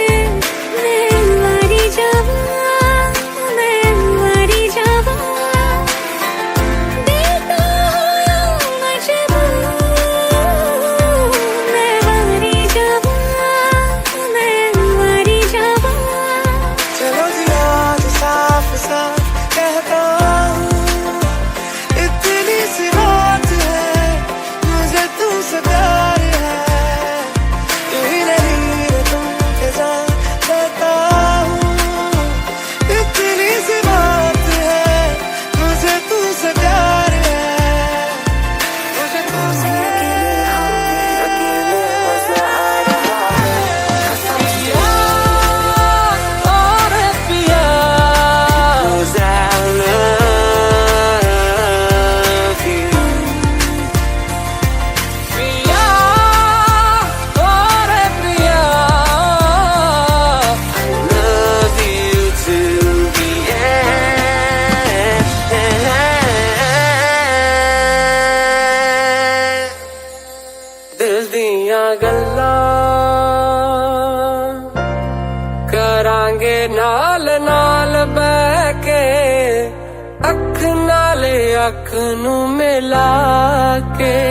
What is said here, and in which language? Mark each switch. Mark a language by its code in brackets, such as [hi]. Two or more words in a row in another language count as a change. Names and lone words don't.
[pa] ਮੈਂ ਵਾਰੀ ਜਾਵਾਂ, ਮੈਂ ਵਾਰੀ ਜਾਵਾਂ, ਦੇਤਾ ਹੋਇਆ ਮਜਬੂਰ। ਮੈਂ ਵਾਰੀ ਜਾਵਾਂ, ਮੈਂ ਵਾਰੀ ਜਾਵਾਂ। [hi] चलो जी आज साफ साफ कहता हूँ, इतनी सी बात है मुझे तुमसे प्यार है। तू ही नहीं रे तुम के जान कहता हूँ, इतनी सी बात है मुझे तुमसे प्यार है। मुझे तुमसे अकेले मजा आ रहा है। पिया और पिया, [en] 'cause I love you। [hi] पिया और पिया, [en] I love you too, yeah। [pa] ਦਿਲ ਦੀਆਂ ਗੱਲਾਂ ਕਰਾਂਗੇ ਨਾਲ ਨਾਲ ਬਹਿ ਕੇ, ਅੱਖ ਨਾਲੇ ਅੱਖ ਨੂੰ ਮਿਲਾ ਕੇ।